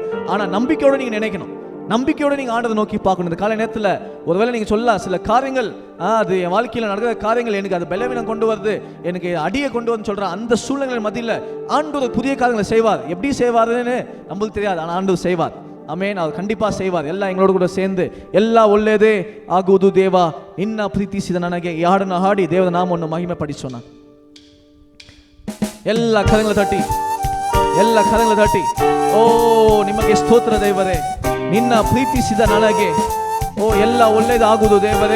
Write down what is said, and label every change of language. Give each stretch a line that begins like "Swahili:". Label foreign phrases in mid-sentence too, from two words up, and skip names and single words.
Tamil: ஆனால் நம்பிக்கையோடு நீங்கள் நினைக்கணும், நம்பிக்கையோடு நீங்கள் ஆண்டதை நோக்கி பார்க்கணும். இந்த காலை நேரத்தில் ஒருவேளை நீங்கள் சொல்லலாம், சில காரியங்கள் அது என் வாழ்க்கையில் நடக்கிற காரியங்கள் எனக்கு அது பலவீனம் கொண்டு வருது, எனக்கு அடியை கொண்டு வந்து சொல்கிறேன். அந்த சூழ்நிலை மத்தியில் ஆண்டவர் புதிய காரியங்களை செய்வார். எப்படி செய்வாருன்னு நம்மளுக்கு தெரியாது, ஆனால் ஆண்டவர் செய்வார்.
Kannada: ಆಮೇನ್.
Tamil: அவர் கண்டிப்பாக செய்வார்.
Kannada: ಎಲ್ಲ
Tamil: எங்களோடு கூட சேர்ந்து
Kannada: ಎಲ್ಲ ಒಳ್ಳೆಯದೇ ಆಗುವುದು ದೇವ ನಿನ್ನ ಪ್ರೀತಿಸಿದ ನನಗೆ ಈ ಹಾಡನ್ನು ಹಾಡಿ ದೇವರ ನಾಮವನ್ನು ಮಹಿಮೆ ಪಡಿಸೋಣ. ಎಲ್ಲ ಕರಗಳ ತಟ್ಟಿ, ಎಲ್ಲ ಕರಗಳ ತಟ್ಟಿ. ಓ ನಿಮಗೆ ಸ್ತೋತ್ರ ದೇವರೇ, ನಿನ್ನ ಪ್ರೀತಿಸಿದ ನನಗೆ ಎಲ್ಲ ಒಳ್ಳೆಯದಾಗುವುದು ದೇವರೇ.